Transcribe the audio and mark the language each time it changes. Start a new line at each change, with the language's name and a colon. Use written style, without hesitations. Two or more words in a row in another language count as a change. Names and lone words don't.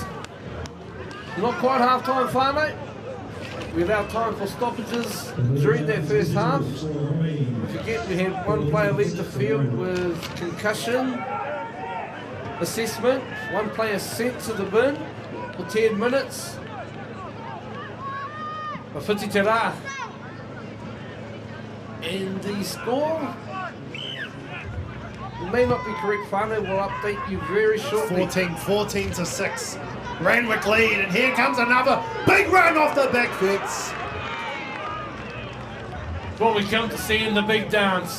English: Not quite half-time, Whānau. We allowed time for stoppages during that first half. Don't forget, we had one player leave the field with concussion assessment. One player sent to the bin for 10 minutes.
Māori: But Whiti te rā.
English: And the score may not be correct, Whānau. We'll update you very shortly. 14 to 6. Randwick lead, and here comes another big run off the back fence. What we come to see in the big dance.